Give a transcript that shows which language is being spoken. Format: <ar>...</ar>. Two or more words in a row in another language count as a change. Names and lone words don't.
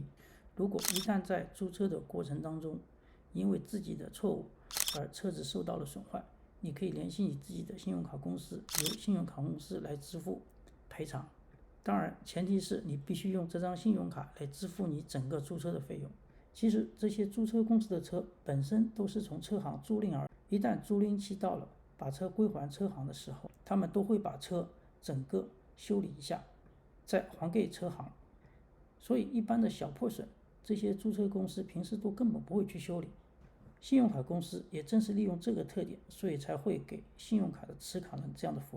<zh>如果一旦在租車的過程當中，因為自己的錯誤而車子受到了損壞，你可以聯繫你自己的信用卡公司，由信用卡公司來支付賠償。當然，前提是你必須用這張信用卡來支付你整個租車的費用。其實這些租車公司的車本身都是從車行租赁而，一旦租赁期到了，把車歸還車行的時候，他們都会把車整個修理一下，再還給車行。所以一般的小破損，這些租車公司平时都根本不会去修理。信用卡公司也正是利用这个特点，所以才会给信用卡的持卡人这样的福利。</zh>